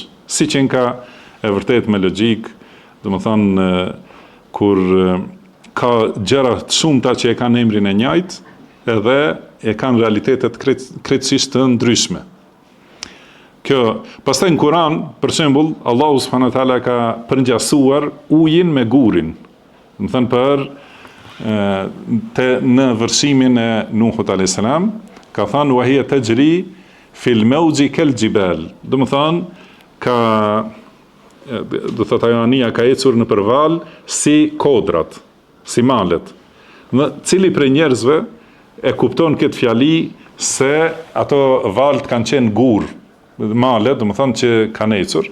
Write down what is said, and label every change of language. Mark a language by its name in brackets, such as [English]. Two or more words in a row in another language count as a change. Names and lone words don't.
[Albanian] Si që ka e vërtetë me logjik, do të thënë kur ka gjëra të shumta që e kanë emrin e njëjtë, edhe e kanë realitetet krejtësisht të ndryshme. Kjo, pastaj në Kur'an, për shembull, Allahu [Arabic] سبحانه وتعالى [Albanian] ka përngjasuar ujin me gurin. Do të thënë në vërshimin e Nuhut [Arabic] عليه السلام, [Albanian] ka thënë [Arabic] وهي تجري في موج كالجبال. [Albanian] Do të thënë do thotë ajo ania ka ecur në përval si kodrat, si malet. Në cili prej njerëzve e kupton këtë fjali se ato valët kanë qenë gur, male, do të thonë që kanë ecur.